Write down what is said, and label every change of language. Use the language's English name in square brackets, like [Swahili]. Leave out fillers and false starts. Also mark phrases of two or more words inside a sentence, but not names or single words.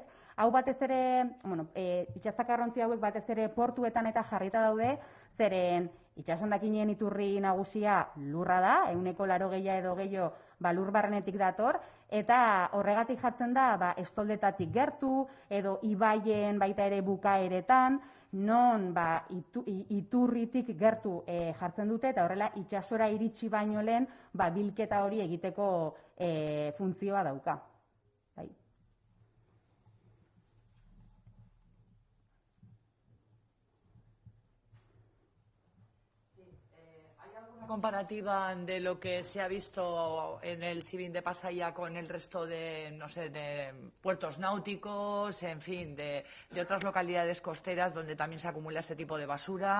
[Basque] Hau batez ere, itsasakarrontzi hauek batez ere portuetan eta jarrita daude, zeren itsasondakinen iturri nagusia lurra da, 80% edo gehiago lur barrenetik dator, eta horregatik jartzen da estoldetatik gertu, edo ibaien baita ere bukaeretan, non iturritik gertu jartzen dute, eta horrela itsasora iritsi baino lehen bilketa hori egiteko funtzioa dauka. [Spanish] Comparativa de lo que se ha visto en el Sibin de Pasaia con el resto de, no sé, de puertos náuticos, en fin, de otras localidades costeras donde también se acumula este tipo de basura.